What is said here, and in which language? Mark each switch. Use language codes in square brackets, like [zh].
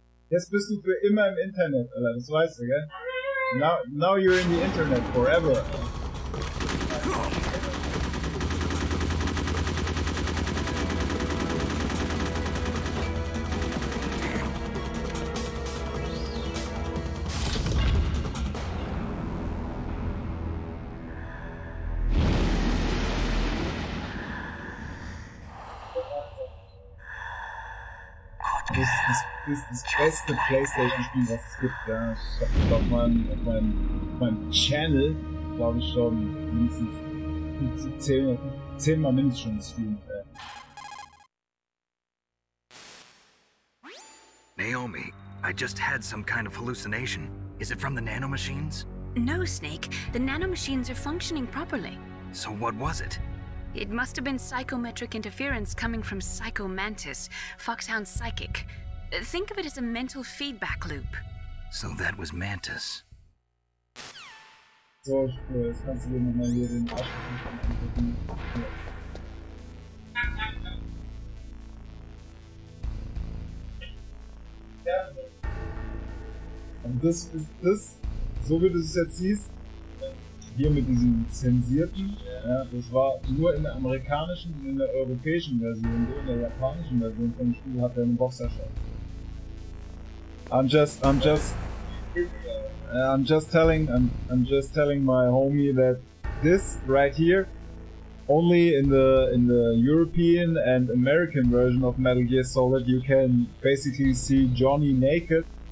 [de] Jetzt bist du für immer im Internet, Alter, das weißt du, gell? [en] Now you're in the Internet forever. [de] das beste PlayStation-Spiel, was es gibt. Ja. Ich habe das auf meinem Channel, glaube ich, schon mindestens 10 Mal mindestens schon gestreamt. [en] Naomi, I just had some kind of hallucination. Is it from the nanomachines? No, Snake. The nanomachines are functioning properly. So what was it? It must have been psychometric interference coming from Psycho Mantis, Foxhound's psychic. Think of it as a mental feedback loop. So that was Mantis. [de] So, jetzt kannst du dir nochmal hier den Arsch versuchen. Und das ist das, so wie du es jetzt siehst, hier mit diesem zensierten, ja, das war nur in der amerikanischen und in der europäischen Version, so in der japanischen Version vom Spiel hat er einen Boxershot. [en] I'm just telling my homie that this right here, only in the European and American version of Metal Gear Solid, you can basically see Johnny naked.